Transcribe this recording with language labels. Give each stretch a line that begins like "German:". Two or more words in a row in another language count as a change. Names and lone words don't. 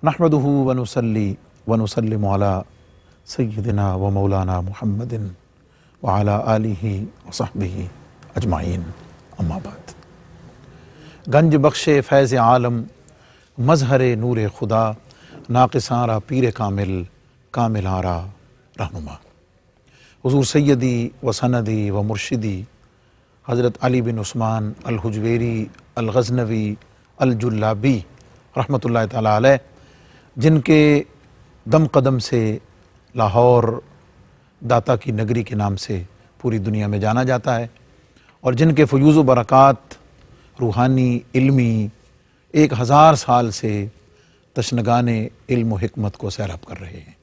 Arabic: نحمدہ ونصلی ونسلم علی سیدنا و مولانا محمد وعلی آلہ وصحبہ اجمعین، اما بعد۔
Persian: گنج بخش فیض عالم، مظہر نور خدا، ناقصاں را پیر کامل، کاملاں را رہنما۔
Urdu: حضور سیدی و سندی و مرشدی حضرت علی بن عثمان الحجویری الغزنوی الجلابی رحمۃ اللہ تعالیٰ علیہ، جن کے دم قدم سے لاہور داتا کی نگری کے نام سے پوری دنیا میں جانا جاتا ہے، اور جن کے فیوز و برکات روحانی علمی 1000 سال سے تشنگان علم و حکمت کو سیراب کر رہے ہیں۔